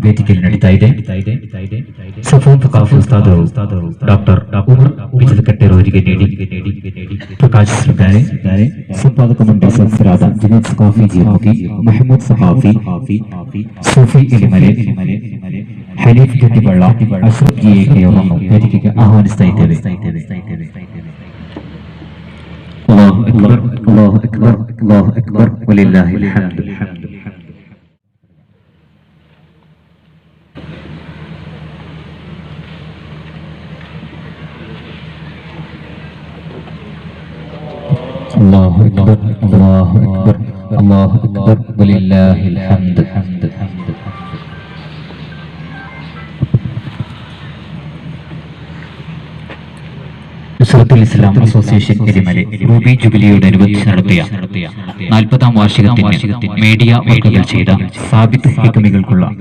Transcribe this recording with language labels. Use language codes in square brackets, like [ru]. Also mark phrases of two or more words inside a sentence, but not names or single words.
[ml] വേദിക്കൽ നടിതായിದೆ സഫോൻ ഫഖാഫ് ഉസ്താദ് ഡോക്ടർ ഉമർ പിച്ചലക്കಟ್ಟೆ [kn] ಅವರಿಗೆ ನೀಡಿ ಪ್ರಕಾಶಿಸಿದ್ದಾರೆ. ಸಂಪಾದಕ ಮಂಡಳಿ ಸದಸ್ಯರಾದ ಜುನೈದ್ ಸಖಾಫಿ ಜಿಯೋಗಿ, ಮಹಮೂದ್ ಸಖಾಫಿ, ಸೂಫಿ ಇಲಿಮಲೆ, ಹನೀಫ್ ಜಟ್ಟಿಬಳ್ಳ, ಅಶ್ರಫ್ ಜಿಎಕೆ ಅವರನ್ನು ವೇದಿಕೆಗೆ ಆಹ್ವಾನಿಸ್ತಾ ಇದ್ದೇವೆ. [ar] الله أكبر الله أكبر الله أكبر ولله الحمد. الله أكبر الله أكبر الله أكبر ولله الحمد. [ml] സുഹൃത്തുൽ ഇസ്ലാം അസോസിയേഷൻ എരിമലെ റൂബി ജുബിലിയോടനുബന്ധിച്ച് നടത്തിയ 40ാം വാർഷികത്തിന് മീഡിയ വർക്കുകൾ ചെയ്ത സാബിത്ത് ഹിക്മികൾക്കുള്ള